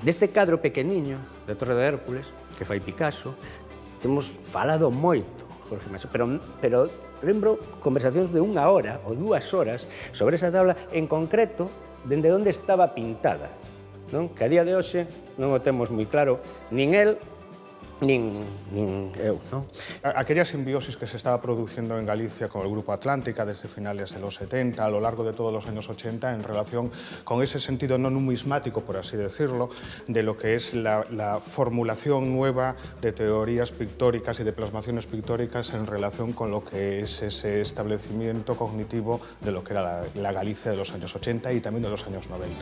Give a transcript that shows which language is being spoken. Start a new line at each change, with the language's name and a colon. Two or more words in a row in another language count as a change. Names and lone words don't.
Galician: Deste cadro pequeniño da Torre de Hércules, que fai Picasso, temos falado moito, Jorge Maso, pero lembro conversacións de 1 hora ou 2 horas sobre esa tabla, en concreto, dende onde estaba pintada, non? Que a día de hoxe non o temos moi claro, nin el, nin eu,
Spanish: ¿no? Aquella simbiosis que se estaba produciendo en Galicia con el Grupo Atlántica desde finales de los 70, a lo largo de todos los años 80, en relación con ese sentido no numismático, por así decirlo, de lo que es la formulación nueva de teorías pictóricas y de plasmaciones pictóricas en relación con lo que es ese establecimiento cognitivo de lo que era la Galicia de los años 80 y también de los años 90.